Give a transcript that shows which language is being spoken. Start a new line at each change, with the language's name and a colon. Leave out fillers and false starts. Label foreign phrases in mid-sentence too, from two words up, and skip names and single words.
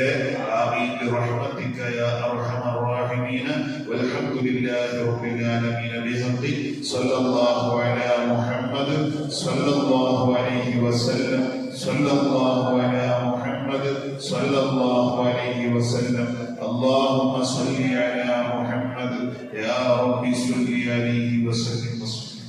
Arabic: آمين برحمتك يا أرحم الراحمين. والحمد لله رب العالمين. بحق صلى الله على محمد صلى الله عليه وسلم. صلى الله على محمد صلى الله عليه وسلم. اللهم صل على محمد يا رب صل عليه وسلم.